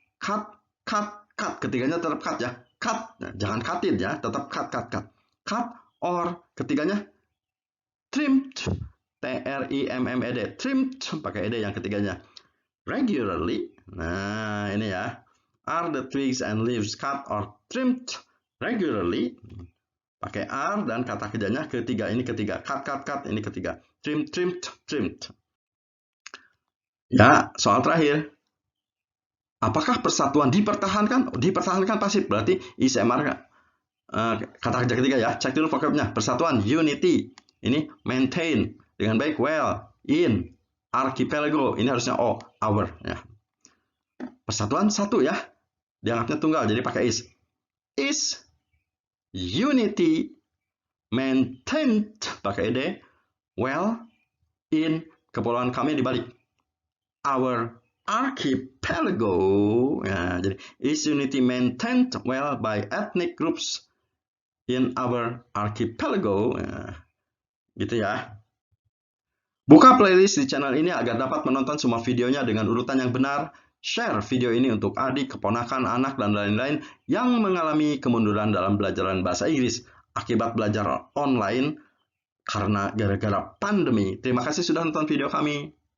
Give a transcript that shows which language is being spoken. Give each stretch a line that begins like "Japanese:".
Indonesian: Cut. Ketiganya tetap cut ya. Cut, jangan cutin ya, tetap cut. Cut or ketiganya trimmed, trimmed, trimmed, pakai ed yang ketiganya. Regularly, nah ini ya.
English: Are the twigs and leaves cut or trimmed regularly?
Indonesian: Pakai are dan kata kerjanya ketiga, ini ketiga. Cut, ini ketiga. Trimmed. Ya, soal terakhir. Apakah persatuan dipertahankan? Dipertahankan pasif, berarti ISMR kata kerja ketiga ya. Cek dulu vocabnya. Persatuan, unity. Ini maintain. Dengan baik, well, in, archipelago. Ini harusnya our. Ya. Persatuan satu ya. Dianggapnya tunggal, jadi pakai is.
English: Is unity maintained,
Indonesian: pakai ed.
English: Well, in,
Indonesian: kepulauan kami dibalik.
English: Our archipelago.
Indonesian: Ya, jadi
English: is unity maintained well by ethnic groups in our archipelago.
Indonesian: Ya, gitu ya. Buka playlist di channel ini agar dapat menonton semua videonya dengan urutan yang benar. Share video ini untuk adik, keponakan, anak, dan lain-lain yang mengalami kemunduran dalam belajaran bahasa Inggris akibat belajar online karena gara-gara pandemi. Terima kasih sudah nonton video kami.